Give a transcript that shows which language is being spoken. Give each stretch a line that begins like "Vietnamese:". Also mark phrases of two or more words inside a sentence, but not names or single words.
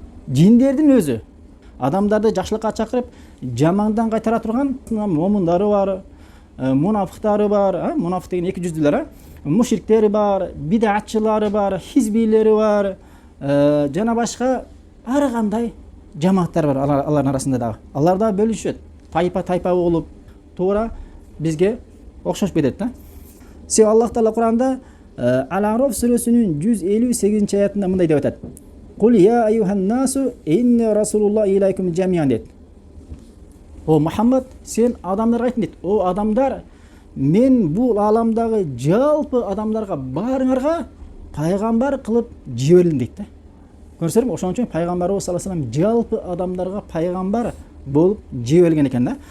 Kyrgyz: Жиндердин өзү адамдарды жакшылыкка чакырып, жамандан кайтара турган момундары бар, мунафыктары бар, мунафык деген эки жүздүүлөр, мушриктери бар, бидатчылары бар, хизбилери бар, жана башка ар кандай жамааттар бар алардын арасында дагы. Алар да бөлүшөт. Тайпа болуп, туура бизге окшошуп кетет да. Себеби Аллах Таала Куранда Ал-А'раф сүрөсүнүн 158-аятында мындай деп атат.
Arabic: قل يا أيها الناس إني رسول الله إليكم جميعا дейт.
Kyrgyz: О Мухаммад, сен адамдарга айтын дейт. О адамдар, мен бул аламдагы жалпы адамдарга баарыңарга пайгамбар кылып жиберилдим дейт да. Көрсөңөр, ошон үчүн пайгамбарыбыз
Arabic: صلى الله عليه وسلم
Kyrgyz: жалпы адамдарга пайгамбар болуп жиберилген экен да.